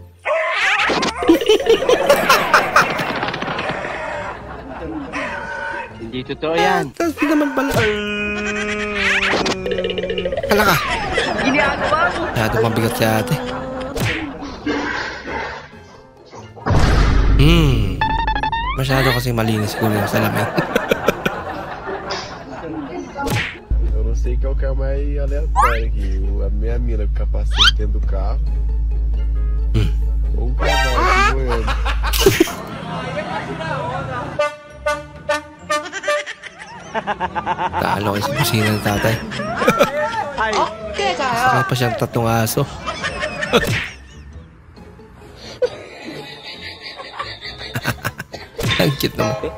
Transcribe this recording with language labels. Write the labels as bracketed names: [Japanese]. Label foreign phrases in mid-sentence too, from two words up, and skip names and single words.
[Filipino] Hindi totoo yan. Tapos di naman pala. Hala ka. Ginagawa mo. Masyado mabigat si ate. Masyado kasi malinis ko yung salamin. [Portuguese] Eu não sei qual que é o mais aleatório aqui. A minha mina com capacete dentro do carro. Ou um cavalo aqui moendo. [Filipino] Talo kayo sa kusina ng tatay. Sakay pa siyang tatlong aso. Ang cute naman.